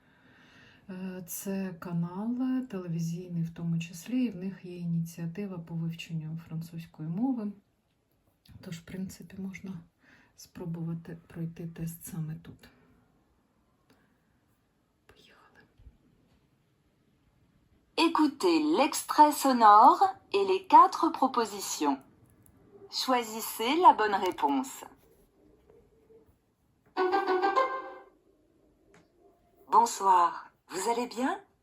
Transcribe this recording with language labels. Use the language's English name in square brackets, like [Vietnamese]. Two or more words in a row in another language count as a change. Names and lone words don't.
[Ukrainian] Це канал телевізійний в тому числі, і в них є ініціатива по вивченню французької мови. Тож, в принципі, можна спробувати пройти тест саме тут. Поїхали. [French] Écoutez l'extrait sonore et les 4 propositions. Choisissez la bonne réponse. Bonsoir, vous allez bien?